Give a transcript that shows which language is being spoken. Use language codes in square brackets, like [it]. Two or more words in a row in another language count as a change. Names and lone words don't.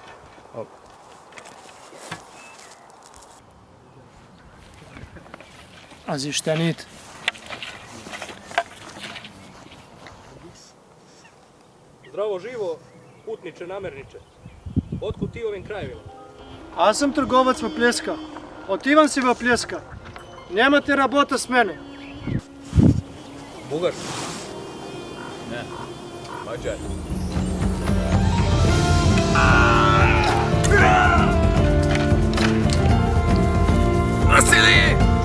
[de] Also stehe nicht. [sr] Zdravo živo, putniče, namerniče. Otkud ti ovim krajevima? [bg] Аз съм търговец в Плеска. Отивам си в Плеска. Нямате работа с мене. [sr] Bugar. Ne, Mađar. Vasili!